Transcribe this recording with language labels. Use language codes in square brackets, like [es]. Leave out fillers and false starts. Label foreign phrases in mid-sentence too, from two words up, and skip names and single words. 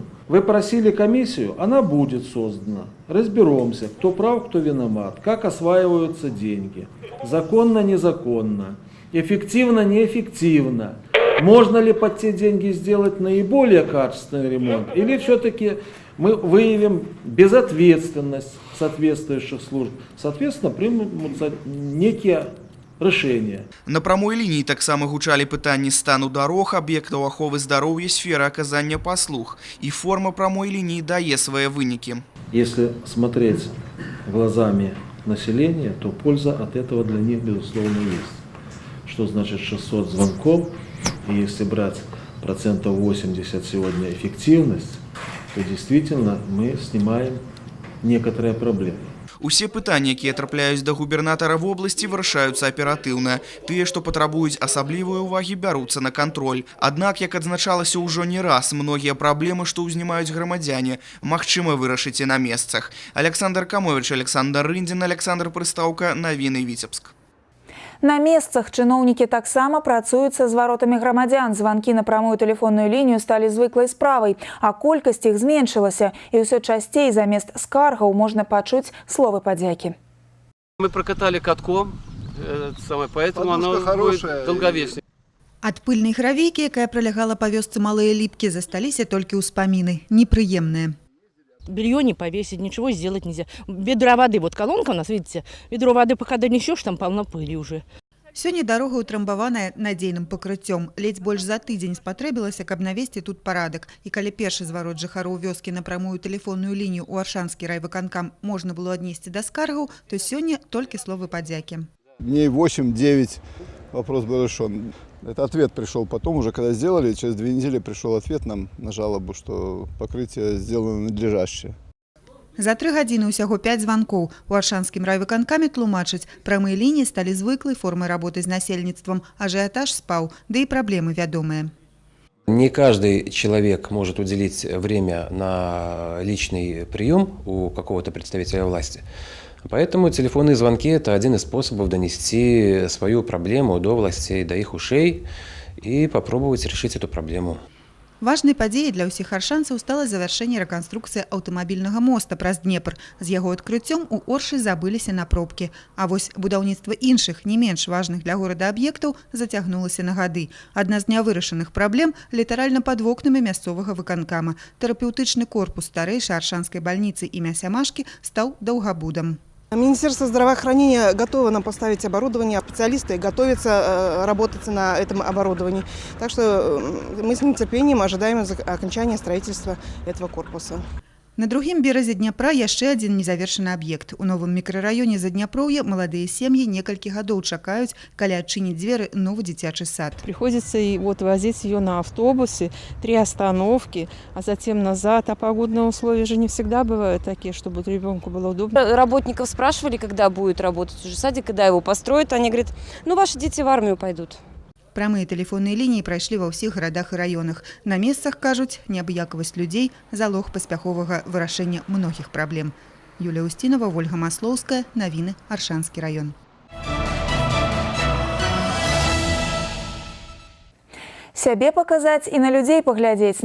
[ru] Вы просили комиссию, она будет создана. Разберемся, кто прав, кто виноват, как осваиваются деньги, законно, незаконно, эффективно, неэффективно. Можно ли под те деньги сделать наиболее качественный ремонт? Или все-таки мы выявим безответственность соответствующих служб? Соответственно, примутся некие решения. [be] На прамой лінії таксама гучалі пытанні стану дарог, аб'ектаў аховы здароўя, сферы аказання паслуг. І форма прамой лініі дае свае вынікі. [ru] Если смотреть глазами населения, то польза от этого для них, безусловно, есть. Что значит 600 звонков? И если брать 80% сегодня эффективность, то действительно мы снимаем некоторые проблемы. [be] Усе пытанні, якія трапляюць да губернатара в обласці, вырашаюцца аператыўна. Тыя, што патрабуюць асаблівай увагі, бяруцца на кантроль. Аднак, як адзначалася ўжо не раз, многія праблемы, што ўзнімаюць грамадзяне, магчыма вырашыць і на месцах. Александр Камович, Александр Рындзін, Александр Прыстаўка, Навіны Віцебск. На месцах чыноўнікі таксама працуюць са зваротамі грамадзян. Званкі на прамую тэлефонную лінію сталі звыклай справай, а колькасць іх зменшылася. І ўсё часцей замест скаргаў можна пачуць словы падзякі. [ru] Мы прокатали катком, поэтому оно будет долговечнее. [be] Ад пыльнай гравейкі, якая пролягала па вёсцы Малыя Ліпкі, засталіся толькі ўспаміны, непрыемныя. [ru] Белье не повесить, ничего сделать нельзя. Ведро воды, вот колонка у нас, видите, ведро воды пока донесешь, там полно пыли уже. [be] Сёння дарога ўтрамбаваная надзейным пакрыццём. Ледзь больш за тыдзень спатрэбілася, каб навесці тут парадак. І калі першы зварот жыхароў вёскі на прамую тэлефонную лінію ў Аршанскі райвыканкам можна было аднесці да скаргаў, то сёння толькі словы падзякі. [ru] Дней 8-9 вопрос был решен. Это ответ пришел потом, уже когда сделали, через 2 недели пришел ответ нам на жалобу, что покрытие сделано надлежащее. [be] За 3 гадзіны ўсяго 5 званкоў. У Аршанскім райвыканкаме тлумачаць, прамыя лініі сталі звыклай формай работы з насельніцтвам, ажыятаж спаў, да і праблемы вядомыя. [ru] Не каждый человек может уделить время на личный прием у какого-то представителя власти. Поэтому телефонные звонки – это один из способов донести свою проблему до властей, до их ушей и попробовать решить эту проблему. [be] Важнай падзеяй для ўсіх аршанцаў стала завяршэнне рэканструкцыі аўтамабільнага моста праз Днепр. З яго адкрыццём у Оршы забыліся на пробкі. А вось будаўніцтва іншых, не менш важных для горада аб'ектаў зацягнулася на гады. Адна з нявырашаных праблем літаральна пад вокнамі мясцовага выканкама. Тэрапеўтычны корпус старэйшай аршанскай бальніцы імя Сямашкі стаў даўгабудам. [ru] Министерство здравоохранения готово нам поставить оборудование, специалисты готовятся работать на этом оборудовании. Так что мы с нетерпением ожидаем окончания строительства этого корпуса. [be] На другім беразе Дняпра яшчэ адзін незавершаны аб'ект. У новым мікрараёне Задняпроўя маладыя сем'і некалькі гадоў чакаюць, калі адчыніць дзверы новы дзіцячы сад. [ru] Приходится и вот возить ее на автобусе, 3 остановки, а затем назад. А погодные условия же не всегда бывают такие, чтобы ребенку было удобно. Работников спрашивали, когда будет работать уже садик, когда его построят. Они говорят, ну ваши дети в армию пойдут. [be] Прамыя тэлефонныя лініі прайшлі ва ўсіх гарадах і раёнах. На месцах, кажуць, неабыякавасць людзей – залог паспяховага вырашэння многіх праблем. Юлія Устінова, Ольга Маслоўская, навіны, Аршанскі раён. Сябе паказаць і на людзей паглядзець.